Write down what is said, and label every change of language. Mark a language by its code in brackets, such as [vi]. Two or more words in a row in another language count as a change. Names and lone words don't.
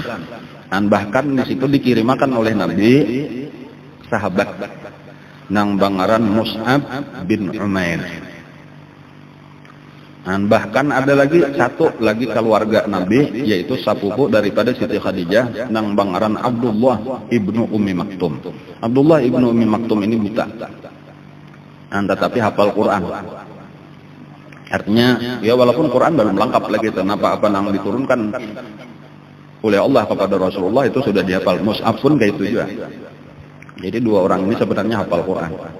[id] Dan bahkan di situ dikirimkan oleh Nabi sahabat [bjn] nang bangaran [id] Mus'ab bin Umair. Dan bahkan ada lagi satu lagi keluarga Nabi, yaitu sepupu daripada Siti Khadijah [bjn] nang bangaran [id] Abdullah ibnu Ummi Maktum. Abdullah ibnu Ummi Maktum ini buta, tetapi hafal Quran. Artinya ya walaupun Quran belum lengkap lagi, kenapa apa nang diturunkan oleh Allah kepada Rasulullah itu sudah dihafal. Mus'ab pun kayak itu juga. Jadi 2 orang ini sebenarnya hafal Quran.